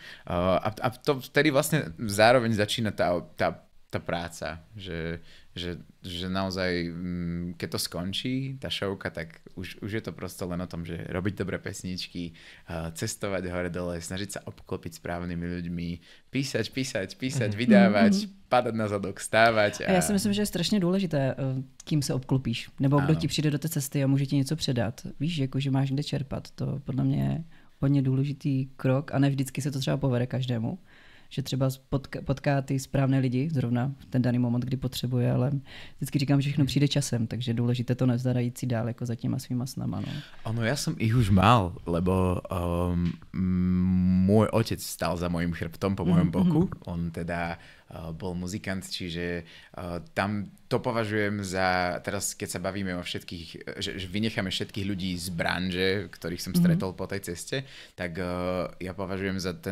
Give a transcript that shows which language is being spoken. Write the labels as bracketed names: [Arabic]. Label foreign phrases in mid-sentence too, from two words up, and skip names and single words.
[Slovak] A to vtedy vlastne zároveň začína tá práca, že naozaj, keď to skončí, tá showka, tak už je to prosto len o tom, že robiť dobré pesničky, cestovať hore-dole, snažiť sa obklopiť správnymi ľuďmi, písať, vydávať, padat na zadok, stávať. [Czech] A já si myslím, že je strašně důležité, kým se obklopíš, nebo kdo ti přijde do té cesty a může ti něco předat. Víš, jako, že máš kde čerpat. To podle mě je hodně důležitý krok a ne vždycky se to třeba povede každému. Že třeba potká ty správné lidi zrovna v ten daný moment, kdy potřebuje, ale vždycky říkám, že všechno přijde časem, takže důležité to nevzdát jít si dál jako za těma svýma snama. No. [Slovak] Ono, ja som ich už mal, lebo môj otec stál za mojím chrbtom po mojom boku. On teda bol muzikant, čiže tam to považujem za, teraz keď sa bavíme o všetkých, že vynecháme všetkých ľudí z branže, ktorých som stretol po tej ceste, tak ja považujem za